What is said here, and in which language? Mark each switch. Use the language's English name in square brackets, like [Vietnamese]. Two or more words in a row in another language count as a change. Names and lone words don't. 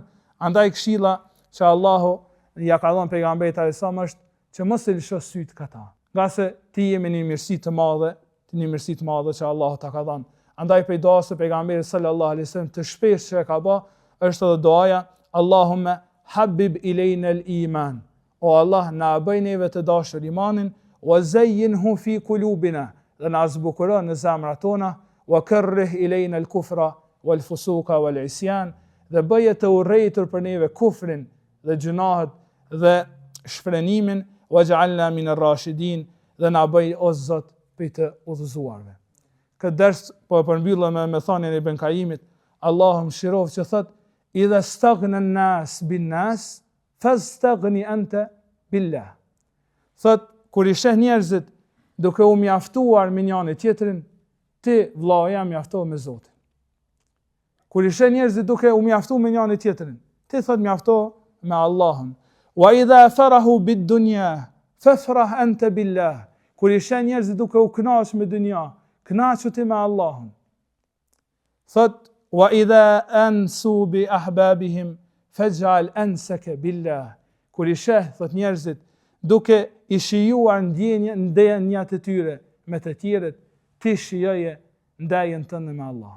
[Albanian] Andaj këshilla që Allahu ja ka dhënë pejgamberit alayhisalam është që mos e lësho syt këta. Nga se ti jemi një mirësi të madhe, që Allahu ta ka dhënë. Andaj prej duas së pejgamberit sallallahu alaihi wasallam të shpesh që e ka bë, është edhe duaja [Arabic] اللهم حبب إلينا الإيمان. [Albanian] O Allah, na bëj neve të dashur imanin, [Arabic] وزينه في قلوبنا, [Albanian] dhe na zbukuron në zemrat tona, [Arabic] وكره إلينا الكفر والفسوق والعصيان, [Albanian] dhe bëje të urrejtur për neve kufrin dhe gjunahet dhe shfrenimin, [Arabic] واجعلنا من الراشدين, [Albanian] dhe na bëj o Zot për të udhëzuarve. Këtë ders po e përmbyllëm me thënien e Ibn Qayimit, Allahu mëshiroft, që thot, [Arabic] إذا استغنى الناس بالناس، فاستغن أنت بالله. [Albanian] Thot, kur i sheh njerëzit duke u mjaftuar me njëri tjetrin, ti vllaja mjafto me Zotin. Kur i sheh njerëzit duke u mjaftuar me njëri tjetrin, ti thot mjafto me Allahun. [Arabic] وإذا فرحوا بالدنيا، فافرح أنت بالله. [Albanian] Kur i sheh njerëzit duke u kënaqur me dynja, kënaqu ti me Allahun. Thot, [Arabic] وإذا أنسوا بأحبابهم، فاجعل أنسك بالله. [Albanian] Kur i sheh, thot njerëzit, duke i shijuar ndjenjat e tyre me të tjerët, ti shijoje ndajën tënde me Allah.